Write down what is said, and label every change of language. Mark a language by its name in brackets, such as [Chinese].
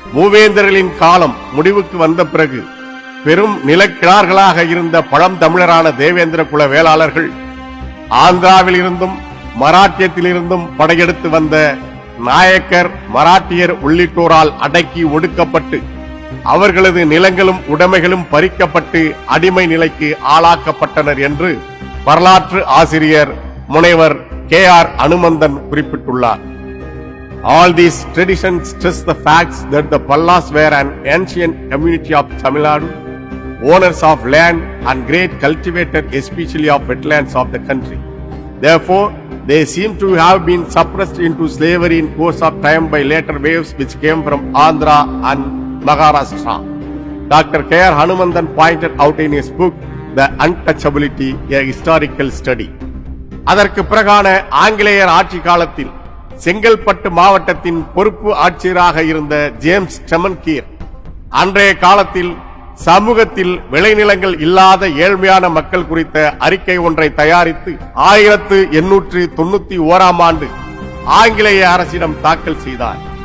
[Tamil] மூவேந்தர்களின் காலம் முடிவுக்கு வந்த பிறகு பெரும் நிலக்கிழார்களாக இருந்த பழந்தமிழரான தேவேந்திர குல வேளாளர்கள் ஆந்திராவில் இருந்தும் மராட்டியத்திலிருந்தும் படையெடுத்து வந்த நாயக்கர், மராட்டியர் உள்ளிட்டோரால் அடக்கி ஒடுக்கப்பட்டு அவர்களது நிலங்களும் உடைமைகளும் பறிக்கப்பட்டு அடிமை நிலைக்கு ஆளாக்கப்பட்டனர் என்று வரலாற்று ஆசிரியர் முனைவர் KR அனுமந்தன் குறிப்பிட்டுள்ளார். [English] All these traditions stress the facts that the Pallas were an ancient community of Tamil Nadu, owners of land and great cultivated especially of wetlands of the country. Therefore, they seem to have been suppressed into slavery in course of time by later waves which came from Andhra and Maharashtra. Dr. KR Hanumandan pointed out in his book, The Untouchability, a Historical Study. [Tamil] அதற்கு பிறகான ஆங்கிலேயர் ஆட்சி காலத்தில் செங்கல்பட்டு மாவட்டத்தின் பொறுப்பு ஆட்சியராக இருந்த James செமன்கீர் அன்றைய காலத்தில் சமூகத்தில் விளைநிலங்கள் இல்லாத ஏழ்மையான மக்கள் குறித்த அறிக்கை ஒன்றை தயாரித்து 1891 ஆண்டு ஆங்கிலேய அரசிடம் தாக்கல் செய்தார்.